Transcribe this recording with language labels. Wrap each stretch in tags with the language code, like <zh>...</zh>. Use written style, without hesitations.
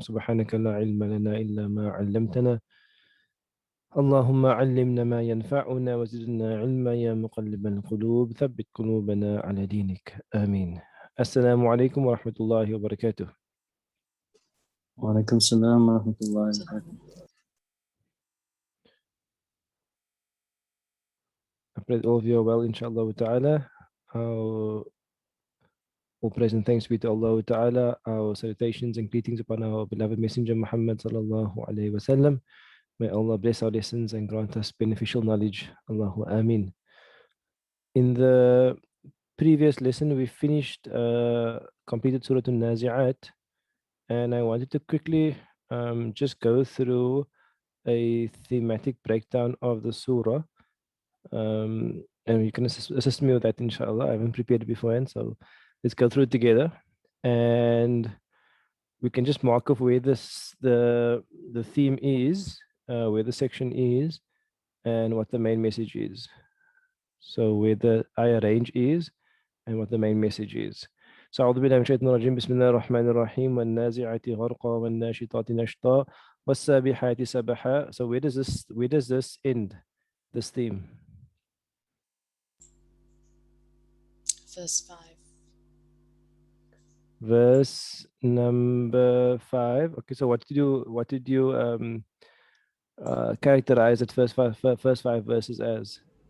<ar>سبحانك لا علم لنا إلا ما علمتنا، اللهم علمنا ما ينفعنا وزدنا علما يا مقلب القلوب ثبت قلوبنا على دينك آمين. السلام عليكم ورحمة الله وبركاته. وعليكم السلام ورحمة الله وبركاته.</ar> <en>I pray all of you are well, inshallah ta'ala. All praise and thanks be to Allah ta'ala. Our salutations and greetings upon our beloved Messenger Muhammad sallallahu alayhi wasallam. May Allah bless our lessons and grant us beneficial knowledge. Allahu Ameen. In the previous lesson, we finished, completed Surah Naziat, and I wanted to quickly just go through a thematic breakdown of the surah. And you can assist me with that, inshallah. I haven't prepared it beforehand, so let's go through it together. And we can just mark off where the theme is, where the section is, and what the main message is. So where the ayah range is and what the main message is.</en> <ar>So أعوذ بالله من الشيطان الرجيم بسم الله الرحمن الرحيم والنازعات غرقا والناشطات نشطا والسابحات سبحا.</ar> <en>So where does this end, this theme? Verse 5. Verse number 5. Okay, so what did you characterize at first five verses as?</en>